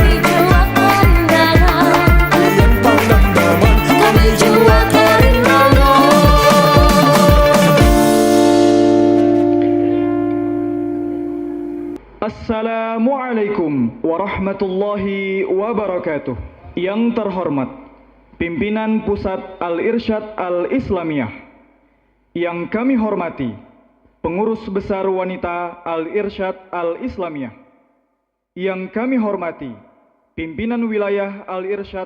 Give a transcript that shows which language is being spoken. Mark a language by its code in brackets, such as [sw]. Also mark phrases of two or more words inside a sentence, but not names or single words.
[bjn] Kami jua kondangan, pian pang dan daman, kami jua keringangan. [ar] Assalamualaikum warahmatullahi wabarakatuh. [id] Yang terhormat pimpinan Pusat Al-Irsyad Al-Islamiyah, yang kami hormati pengurus besar wanita Al-Irsyad Al-Islamiyah, yang kami hormati pimpinan wilayah Al-Irsyad